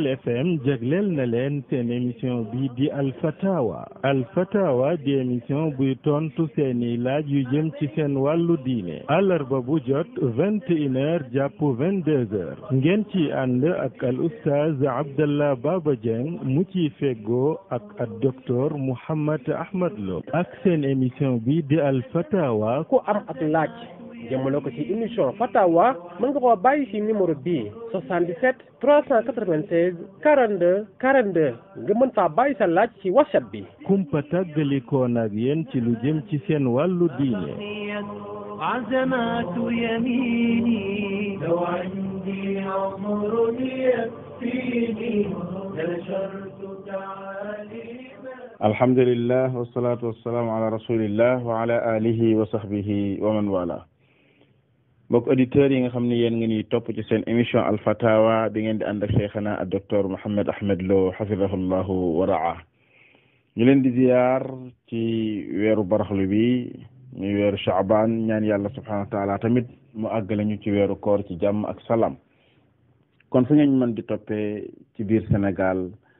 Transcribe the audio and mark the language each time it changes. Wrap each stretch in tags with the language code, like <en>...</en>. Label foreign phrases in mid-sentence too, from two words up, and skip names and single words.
<wo>FM jagleel na leen seen émission bi di Alfatawa di émission buy tontu seeni laaj yu jëm ci seen wàllu diine àllarba bu jot 21h jàpp 22h ngeen ci ànd ak al oustaz Abdallah Baba Dieng mu ci feggoo ak docteur Mouhammad Ahmad Lo ak seen émission bi di Alfatawa ku am ak laaj jëmale ko ci émission Fatawa mën nga koo bàyyi ci numéro bii 77 396 42 42 nga mën faa bàyyi sa laaj ci WhatsApp bi. kumpa tàggalikoon ak yéen ci lu jëm ci seen wàllu diine.</wo> <ar>عزمات يميني لو عندي عمر يكفيني نشرت تعاليما الحمد لله والصلاة والسلام على رسول الله وعلى آله وصحبه ومن والاه</ar> <wo>mbokk auditeurs yi nga xam ne yéen ngeen ñuy topp ci seen émission Alfatawa bi ngeen di ànd ak cheikhana ak docteur Mouhammad Ahmad Lo hafidahullahu wa raa ñu leen di ziyaar ci weeru baraxlu bi muy weeru Shaaban ñaan yàlla</wo> <ar>سبحانه وتعالى</ar> <wo>tamit mu àggale ñu ci weeru koor ci jàmm ak salaam kon fu ngeen mën di toppee ci biir Sénégal</wo>